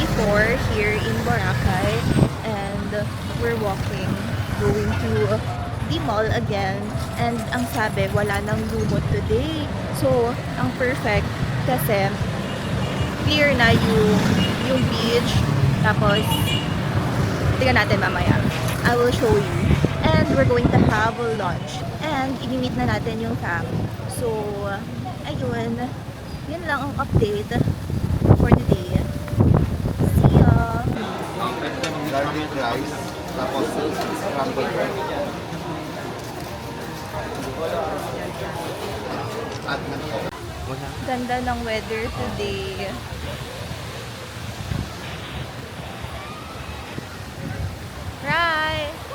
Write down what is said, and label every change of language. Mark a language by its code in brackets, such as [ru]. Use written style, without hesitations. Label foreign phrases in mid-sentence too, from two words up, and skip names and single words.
[en] 4 here in Boracay and we're walking, going to the mall again, and [tl] ang sabi, wala nang lumot [en] today. [tl] So, ang perfect kasi clear na yung beach, tapos tingnan natin mamaya. [en] I will show you. And we're going to have a lunch and [tl] i-meet na natin yung fam. So, ayun. Yun lang ang update [en] for today. See ya! Garlic rice, tapos scrambled egg. [tl] At Ganda ng [en] weather today. Right!